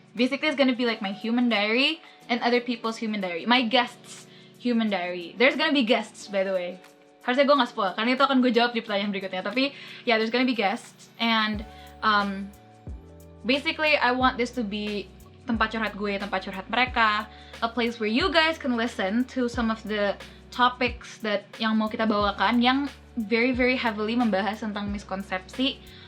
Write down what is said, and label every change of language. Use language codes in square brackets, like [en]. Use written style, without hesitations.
[en] Basically, it's gonna be like my human diary and other people's human diary. My guests' human diary. There's gonna be guests, by the way. [id] Harusnya gue nggak spoil, karena itu akan gue jawab di pertanyaan berikutnya. Tapi, [en] yeah, there's gonna be guests. And, basically, I want this to be [id] tempat curhat gue, tempat curhat mereka. [en] A place where you guys can listen to some of the topics that [id] yang mau kita bawakan, [en] yang very heavily [id] membahas tentang miskonsepsi.